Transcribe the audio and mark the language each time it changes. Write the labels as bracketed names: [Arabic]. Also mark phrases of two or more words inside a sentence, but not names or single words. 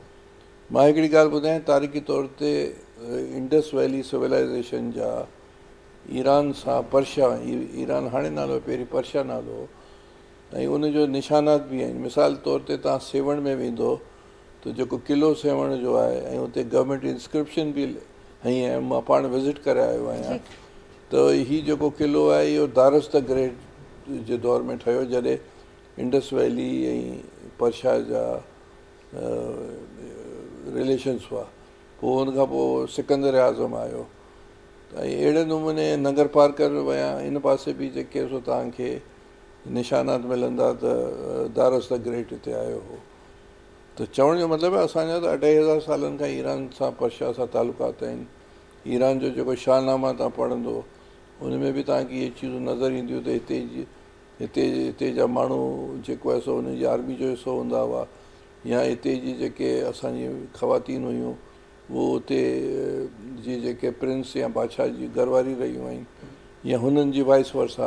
[Sindhi] मां हिकिड़ी ॻाल्हि ॿुधायां, तारीख़ी तौर ते इंडस वैली सिविलाइज़ेशन जा ईरान सां पर्शिया, ईरान हाणे नालो आहे, पहिरीं पर्शिया नालो हो, ऐं उनजो निशानात बि आहिनि। मिसाल तौर ते तव्हां सेवण में वेंदो त जेको क़िलो सेवण जो आहे ऐं उते [English] government inscription [Sindhi] बि हई आहे, मां पाण विज़िट करे आयो आहियां। त हीउ जेको क़िलो आहे इहो दारस द ग्रेट जे दौर में ठहियो, जॾहिं इंडस वैली ऐं पर्शिया जा रिलेशन्स हुआ। पोइ हुनखां पोइ सिकंदर आज़म आयो, ऐं अहिड़े नमूने नगर पार्कर विया इन पासे बि जेके सो तव्हांखे निशानात मिलंदा त दारस द ग्रेट हिते आयो हो। त चवण जो मतिलबु आहे असांजा त 2500 सालनि खां ईरान सां पर्शिया सां तालुकात आहिनि। ईरान जो जेको शाहनामा तव्हां पढ़ंदो उन में बि तव्हांखे इहे चीज़ूं नज़र ईंदियूं त हिते जा माण्हू जेको आहे सो हुनजी आर्मी जो हिसो हूंदा हुआ, या हिते जी जेके असांजी ख़वातीन हुयूं उहो उते जी जेके प्रिंस या बादशाह जी घरवारी रहियूं आहिनि, या हुननि जी [English] vice versa.